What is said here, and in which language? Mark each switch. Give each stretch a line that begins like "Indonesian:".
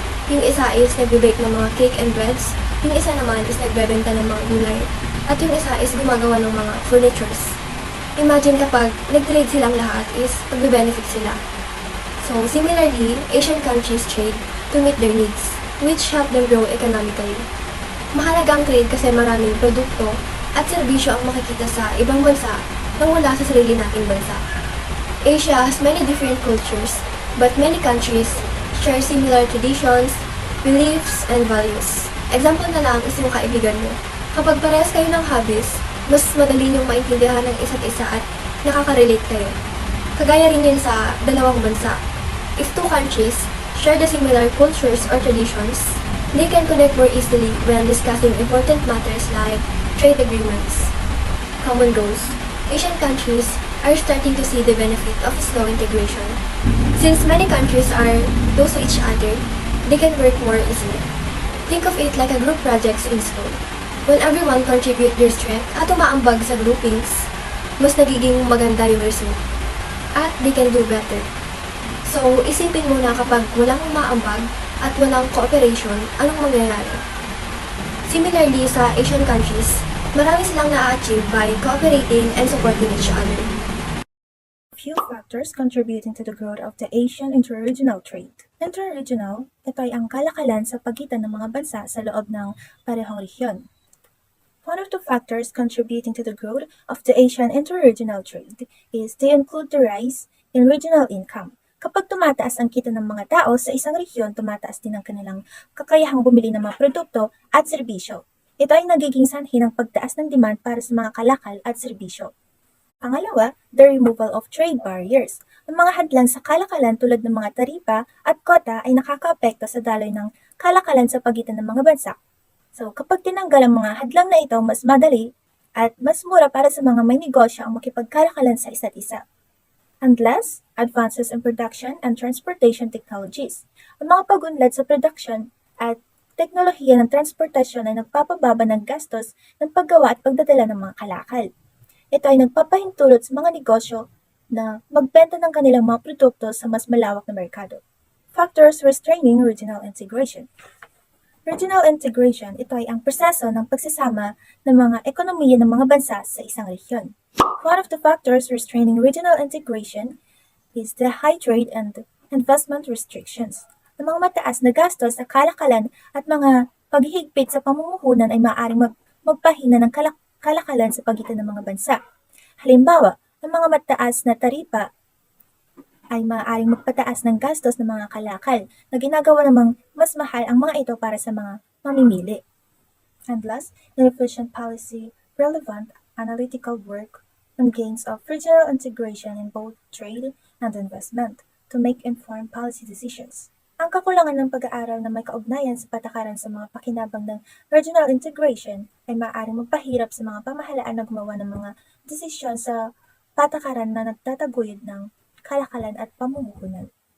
Filipino: Yung isa is nagbe-bake ng mga cake and breads, yung isa naman is nagbebenta ng mga gulay, at yung isa is gumagawa ng mga furnitures. Imagine kapag nag-trade silang lahat is magbe-benefit sila.
English: So, similarly, Asian countries trade to meet their needs, which help them grow economically.
Filipino: Mahalaga ang trade kasi maraming produkto at serbisyo ang makikita sa ibang bansa nang wala sa sarili nating bansa.
English: Asia has many different cultures, but many countries share similar traditions, beliefs, and values.
Filipino: Example na lang is yung kaibigan mo. Kapag parehas kayo ng hobbies, mas madali niyong maintindihan ng isa't isa at nakaka-relate kayo. Kagaya rin yun sa dalawang bansa.
English: If two countries share the similar cultures or traditions, they can connect more easily when discussing important matters like trade agreements. Common goals. Asian countries are starting to see the benefit of slow integration. Since many countries are close to each other, they can work more easily. Think of it like a group projects in school. When everyone contribute their strength
Filipino: at umaambag sa groupings, mas nagiging maganda yung result. At
English: they can do better.
Filipino: So, isipin mo na kapag walang umaambag at walang cooperation, anong mangyayari?
English: Similarly sa Asian countries,
Filipino: marami silang na-achieve
English: by cooperating and supporting each other. Few factors contributing to the growth of the Asian interregional trade.
Filipino: Interregional, ito ay ang kalakalan sa pagitan ng mga bansa sa loob ng parehong rehiyon.
English: One of the factors contributing to the growth of the Asian interregional trade is they include the rise in regional income.
Filipino: Kapag tumataas ang kita ng mga tao sa isang rehiyon, tumataas din ang kanilang kakayahang bumili ng mga produkto at serbisyo. Ito ay nagiging sanhi ng pagtaas ng demand para sa mga kalakal at serbisyo.
English: Pangalawa, the removal of trade barriers.
Filipino: Ang mga hadlang sa kalakalan tulad ng mga taripa at kota ay nakakaapekto sa daloy ng kalakalan sa pagitan ng mga bansa. So, kapag tinanggal ang mga hadlang na ito, mas madali at mas mura para sa mga may negosyo ang makipagkalakalan sa isa't isa.
English: And last, advances in production and transportation technologies.
Filipino: Ang mga pag-unlad sa production at teknolohiya ng transportasyon ay nagpapababa ng gastos ng paggawa at pagdadala ng mga kalakal. Ito ay nagpapahintulot sa mga negosyo na magbenta ng kanilang mga produkto sa mas malawak na merkado.
English: Factors restraining regional integration.
Filipino: Regional integration, ito ay ang proseso ng pagsasama ng mga ekonomiya ng mga bansa sa isang rehiyon.
English: One of the factors restraining regional integration is the high trade and investment restrictions.
Filipino: Ang mga mataas na gastos sa kalakalan at mga paghihigpit sa pamumuhunan ay maaaring magpahina ng kalakalan sa pagitan ng mga bansa. Halimbawa, ang mga mataas na taripa ay maaaring magpataas ng gastos ng mga kalakal na ginagawa namang mas mahal ang mga ito para sa mga mamimili.
English: And last, inefficient policy, relevant analytical work on gains of regional integration in both trade and investment to make informed policy decisions.
Filipino: Ang kakulangan ng pag-aaral na may kaugnayan sa patakaran sa mga pakinabang ng regional integration ay maaaring magpahirap sa mga pamahalaan na gumawa ng mga desisyon sa patakaran na nagtataguyod ng kalakalan at pamumuhunan.